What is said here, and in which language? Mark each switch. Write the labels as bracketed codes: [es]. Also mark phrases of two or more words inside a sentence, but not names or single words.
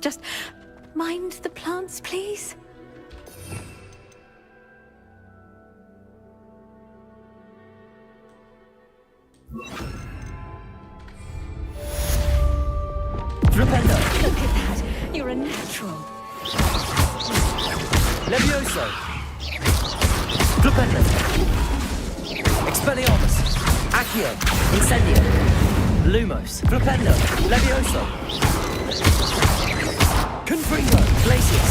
[en] Just mind the plants, please. Flipendo. Look at that. You're a natural. Levioso. Flipendo. Expelliarmus. Accio. Incendio. Lumos. Flipendo. Levioso. Confringo. Glacius.